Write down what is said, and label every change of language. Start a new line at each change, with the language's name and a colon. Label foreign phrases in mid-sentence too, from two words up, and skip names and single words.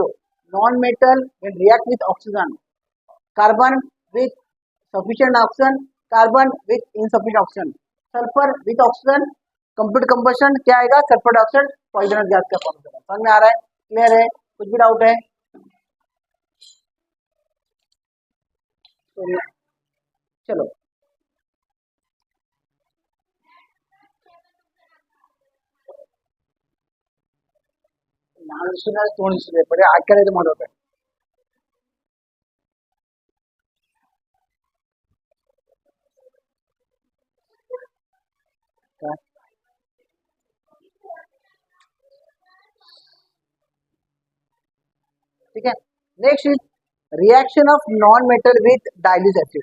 English: non metal will react with oxygen, carbon with sufficient oxygen, carbon with insufficient oxygen, sulphur with oxygen, complete combustion,
Hindi: क्या आएगा,
English: sulphur dioxide, poisonous gas
Hindi: का फॉर्म होगा. समझ में आ रहा है, क्लियर है, कुछ भी डाउट है तो चलो.
Kannada: ನಾನು ಸುಮ್ಮನೆ ತೋಣಿಸಿದೆ ಬರೀ ಆ ಕಡೆ ಇದು ಮಾಡೋದು.
Hindi: ठीक है.
English: next is reaction of non metal with dilute acid.